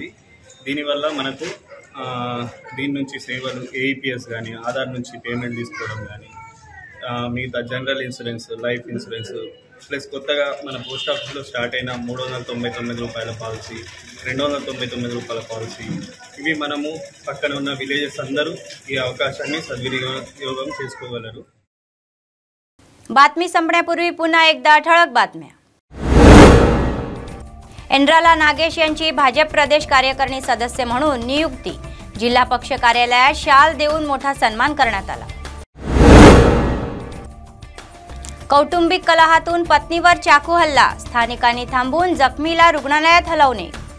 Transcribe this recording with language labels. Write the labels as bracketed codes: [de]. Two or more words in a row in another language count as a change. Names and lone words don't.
[te] దీనివల్ల మనకు దీని నుంచి సేవలు AEPS కానీ, ఆధార్ నుంచి పేమెంట్ తీసుకోవడం కానీ, మిగతా [en] general insurance, life insurance, [te] ప్లస్ కొత్తగా మన [en] post officeలో [te] స్టార్ట్ అయిన ₹399 పాలసీ, ₹299 పాలసీ, ఇవి మనము పక్కన ఉన్న విలేజెస్ అందరూ ఈ అవకాశాన్ని సద్వినియోగం చేసుకోగలరు. [mr] बातमी संपण्यापूर्वी पुन्हा एकदा ठळक बातम्या. एंड्राला नागेश यांची भाजप प्रदेश कार्यकारिणी सदस्य म्हणून नियुक्ती. जिल्हा पक्ष कार्यालयात शाल देऊन मोठा सन्मान करण्यात आला. कौटुंबिक कलहातून पत्नीवर चाकू हल्ला, स्थानिकांनी थांबवून जखमीला रुग्णालयात हलवणे.